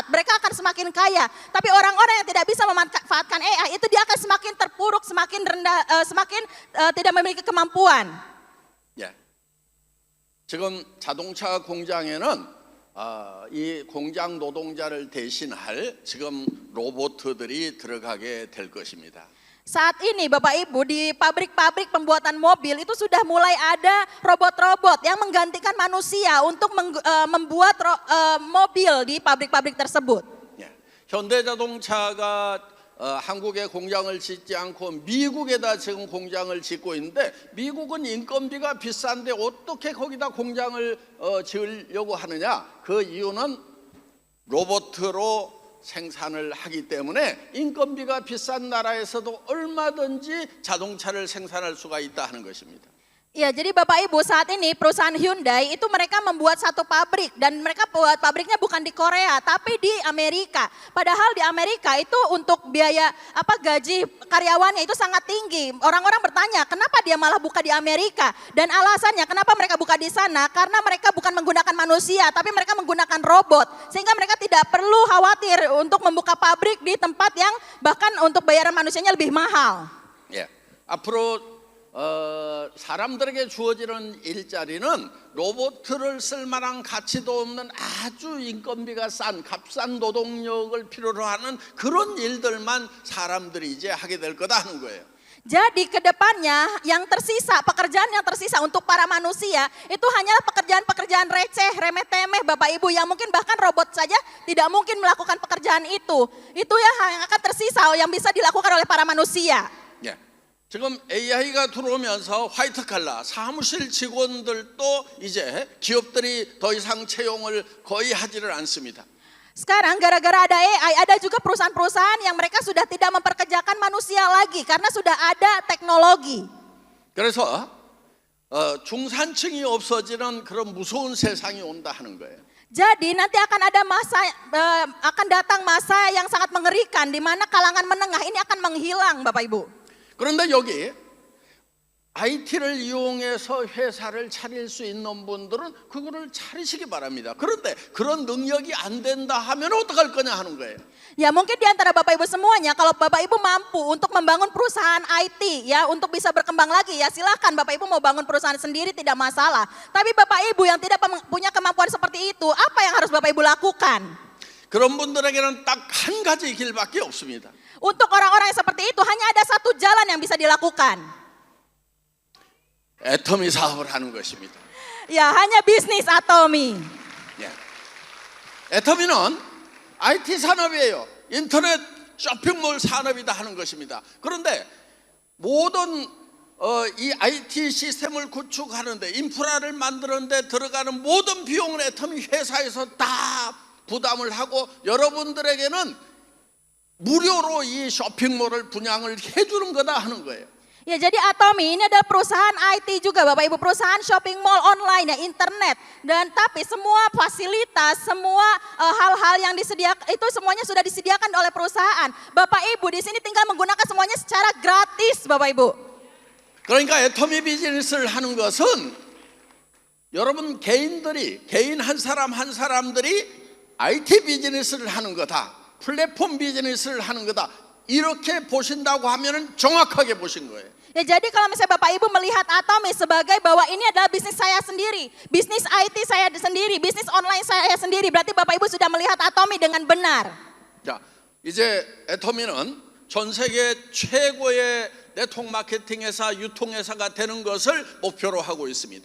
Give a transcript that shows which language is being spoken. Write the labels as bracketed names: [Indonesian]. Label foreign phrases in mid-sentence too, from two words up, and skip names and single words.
[Indonesian] Mereka akan semakin kaya. Tapi orang-orang yang tidak bisa memanfaatkan AI itu dia akan semakin terpuruk, semakin rendah, semakin tidak memiliki kemampuan. [Korean] 예. 지금 자동차 공장에는 이 공장 노동자를 대신할 지금 로봇들이 들어가게 될 것입니다. [Indonesian] Saat ini Bapak Ibu di pabrik-pabrik pembuatan mobil itu sudah mulai ada robot-robot yang menggantikan manusia untuk membuat mobil di pabrik-pabrik tersebut. [Korean] 예. 현대자동차가 한국에 공장을 짓지 않고 미국에다 지금 공장을 짓고 있는데, 미국은 인건비가 비싼데 어떻게 거기다 공장을 지으려고 하느냐? 그 이유는 로봇으로 생산을 하기 때문에 인건비가 비싼 나라에서도 얼마든지 자동차를 생산할 수가 있다 하는 것입니다. [Indonesian] Ya, jadi Bapak Ibu saat ini perusahaan Hyundai itu mereka membuat satu pabrik dan mereka buat pabriknya bukan di Korea tapi di Amerika. Padahal di Amerika itu untuk biaya gaji karyawannya itu sangat tinggi. Orang-orang bertanya, kenapa dia malah buka di Amerika? Dan alasannya kenapa mereka buka di sana? Karena mereka bukan menggunakan manusia tapi mereka menggunakan robot. Sehingga mereka tidak perlu khawatir untuk membuka pabrik di tempat yang bahkan untuk bayaran manusianya lebih mahal. [Korean] 예. 앞으로 사람들에게 주어지는 일자리는 로봇을 쓸 만한 가치도 없는 아주 인건비가 싼 값싼 노동력을 필요로 하는 그런 일들만 사람들이 이제 하게 될 거다 하는 거예요. [Indonesian] Jadi ke depannya yang tersisa, pekerjaan yang tersisa untuk para manusia itu hanyalah pekerjaan-pekerjaan receh, remeh-temeh Bapak Ibu yang mungkin bahkan robot saja tidak mungkin melakukan pekerjaan itu. Itu yang akan tersisa yang bisa dilakukan oleh para manusia. [Korean] 예. 지금 AI가 들어오면서 화이트 칼라 사무실 직원들도 이제 기업들이 더 이상 채용을 거의 하지를 않습니다. [Indonesian] Sekarang gara-gara ada AI, ada juga perusahaan-perusahaan yang mereka sudah tidak memperkerjakan manusia lagi karena sudah ada teknologi. [Korean] 그래서 중산층이 없어지는 그런 무서운 세상이 온다 하는 거예요. [Indonesian] Jadi nanti akan ada akan datang masa yang sangat mengerikan di mana kalangan menengah ini akan menghilang Bapak Ibu. [Korean] 그런데 여기 IT를 이용해서 회사를 차릴 수 있는 분들은 그거를 차리시기 바랍니다. 그런데 그런 능력이 안 된다 하면 어떡할 거냐 하는 거예요. [Indonesian] Ya mungkin di antara Bapak Ibu semuanya kalau Bapak Ibu mampu untuk membangun perusahaan IT ya untuk bisa berkembang lagi ya silahkan Bapak Ibu mau bangun perusahaan sendiri tidak masalah. Tapi Bapak Ibu yang tidak punya kemampuan seperti itu apa yang harus Bapak Ibu lakukan? [Korean] 그런 분들에게는 딱 한 가지 길밖에 없습니다. [Indonesian] Untuk orang-orang yang seperti itu hanya ada satu jalan yang bisa dilakukan. [Korean] 애터미 사업을 하는 것입니다. [Indonesian] Ya hanya bisnis atomi. [Korean] 예. 애터미는 IT 산업이에요. 인터넷 쇼핑몰 산업이다 하는 것입니다. 그런데 모든 이 IT 시스템을 구축하는데 인프라를 만드는데 들어가는 모든 비용은 애터미 회사에서 다 부담을 하고 여러분들에게는 무료로 이 쇼핑몰을 분양을 해주는 거다 하는 거예요. [Indonesian] Ya jadi Atomi ini adalah perusahaan IT juga Bapak Ibu, perusahaan [English] shopping mall online [Indonesian] ya, internet. Dan tapi semua fasilitas, semua hal-hal yang disediakan itu semuanya sudah disediakan oleh perusahaan. Bapak Ibu di sini tinggal menggunakan semuanya secara gratis Bapak Ibu. [Korean] 그러니까 애터미 비즈니스를 하는 것은 여러분 개인 한 사람들이 IT 비즈니스를 하는 거다. 플랫폼 비즈니스를 하는 거다. 이렇게 보신다고 하면은 정확하게 보신 거예요. [Indonesian] Ya jadi kalau misalnya Bapak Ibu melihat Atomi sebagai bahwa ini adalah bisnis saya sendiri, bisnis IT saya sendiri, bisnis online saya sendiri, berarti Bapak Ibu sudah melihat Atomi dengan benar. [Korean] 자, 이제 애터미는 전 세계 최고의 네트워크 마케팅 회사, 유통 회사가 되는 것을 목표로 하고 있습니다.